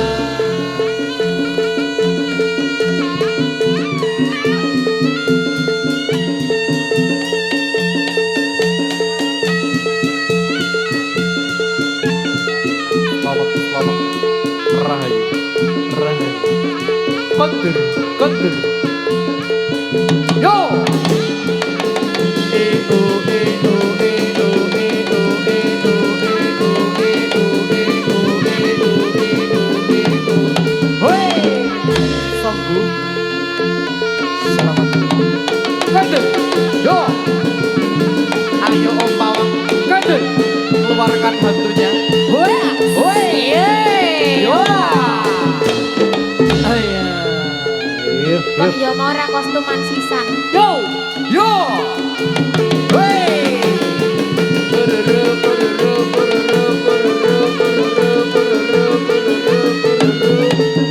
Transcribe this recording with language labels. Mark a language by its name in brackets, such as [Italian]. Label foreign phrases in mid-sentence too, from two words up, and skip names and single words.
[Javanese] Selamat, rahayu, rahayu. Kondur, kondur. Yo. Ego, ego, ego, ego, ego, ego, ego, ego, ego, ego. Hoi. Sambung. Selamat. Kondur. Yo. Ayo Om Pawang. Kondur. [Indonesian] Keluarkan hantunya. [Javanese] Woi, woi, Yo. Aya. Kok yo mau ora kostuman sisan. Yo, yo. Hey. Bururu, bururu, bururu, bururu, bururu, bururu, bururu, bururu.